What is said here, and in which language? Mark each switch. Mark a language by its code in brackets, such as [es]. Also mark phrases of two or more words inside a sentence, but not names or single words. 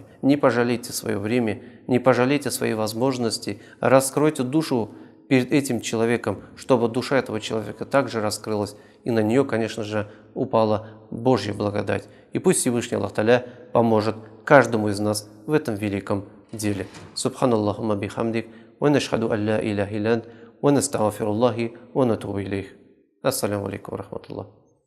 [ru] Не пожалейте свое время, не пожалейте свои возможности, раскройте душу перед этим человеком, чтобы душа этого человека также раскрылась, и на нее, конечно же, упала Божья благодать. И пусть Всевышний Аллах Та'аля поможет каждому из нас в этом великом деле. [ar] سبحانك اللهم بحمدك، ونشهد أن لا إله إلا أنت، ونستغفر الله، ونتوب إليه. السلام عليكم ورحمة الله.